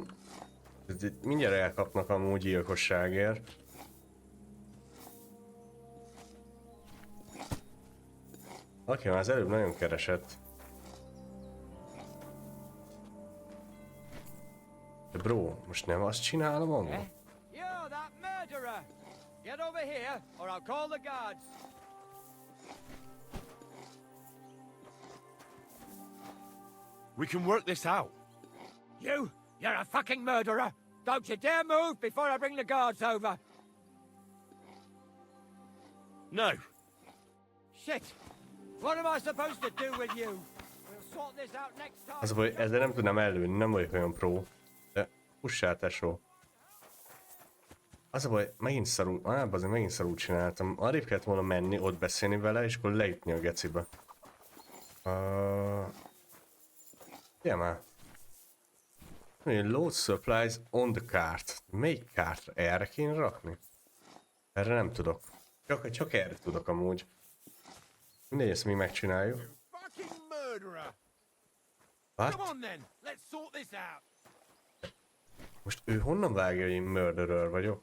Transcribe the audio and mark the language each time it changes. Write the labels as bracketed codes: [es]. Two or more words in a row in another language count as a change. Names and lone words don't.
[hu] Mindjárt elkapnak amúgy gyilkosságért. Aki már az előbb nagyon keresett. De bro, most nem azt csinálom amúgy? [en] You, that murderer! Get over here, or I'll call the guards. We can work this out. You're a fucking murderer! Don't you dare move before I bring the guards over! No. Shit! What am I supposed to do with you? We'll sort this out next time. [hu] Az baj, ezzel nem tudnám előni, nem vagyok olyan pro. De pussál, tesó. Az a baj, megint szarul, azért megint szarul csináltam. Arrébb kellett volna menni, ott beszélni vele, és akkor leütni a gecibe. Igen már. [en] Load supplies on the cart. [hu] Melyik kártra? Erre kéne rakni? Erre nem tudok. Csak erre tudok amúgy. Mindegy, ezt mi megcsináljuk. [en] What? [hu] Most ő honnan vágja, hogy én murderer vagyok?